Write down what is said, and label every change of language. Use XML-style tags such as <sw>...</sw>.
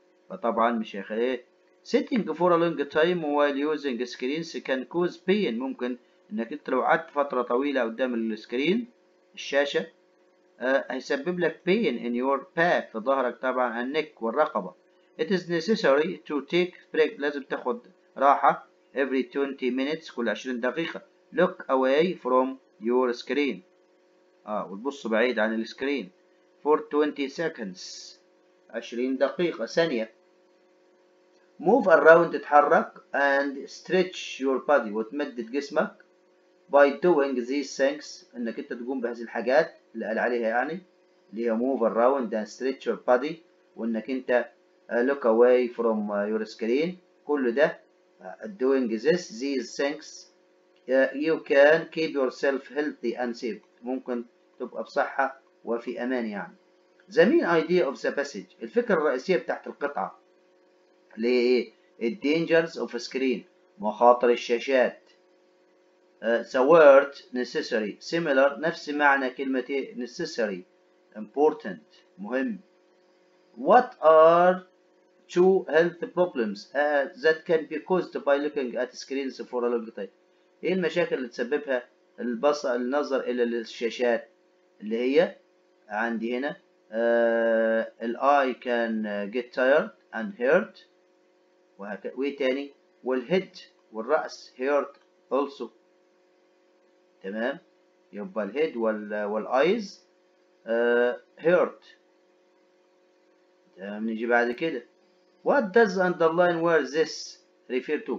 <ar>فطبعا مش هيخليه.</ar> <en>sitting for a long time while using screens can cause pain.</en> <ar>ممكن انك انت لو قعدت فترة طويلة قدام السكرين الشاشة هيسبب لك</ar> <en>pain in your back</en> <ar>في ظهرك طبعا النك والرقبة.</ar> <en>it is necessary to take break.</en> <ar>لازم تاخد راحة</ar> <en>every 20 minutes</en> <ar>كل 20 دقيقة.</ar> <en>look away from your screen.</en> <ar>وتبص بعيد عن السكرين</ar> <en>for 20 seconds</en> <ar>20 دقيقة ثانية.</ar> <en>move around تتحرك and stretch your body</en> <ar>وتمدد جسمك</ar> <en>by doing these things.</en> <ar>انك انت تقوم بهذه الحاجات اللي قال عليها يعني اللي هي</ar> <en>move around and stretch your body</en> <ar>وانك انت</ar> <en>look away from your screen. كل ده doing these things you can keep yourself healthy and safe.</en> <ar>ممكن تبقى بصحة وفي أمان يعني.</ar> <en>the main idea of the passage.</en> <ar>الفكرة الرئيسية بتاعت القطعة اللي هي إيه؟</ar> <en>dangers of screen.</en> <ar>مخاطر الشاشات.</ar> <en>the word necessary similar</en> <ar>نفس معنى كلمة</ar> <en>necessary. important مهم. what are two health problems that can be caused by looking at screens for a long time.</en> <ar>ايه المشاكل اللي تسببها النظر الى الشاشات اللي هي عندي هنا الاي</ar> <en>can get tired and hurt</en> <ar>وايه تاني والهيد والرأس hurt also. تمام. يبقى الهيد والايز hurt. تمام. نيجي بعد كده</ar> <en>what does underline where this refer to.</en>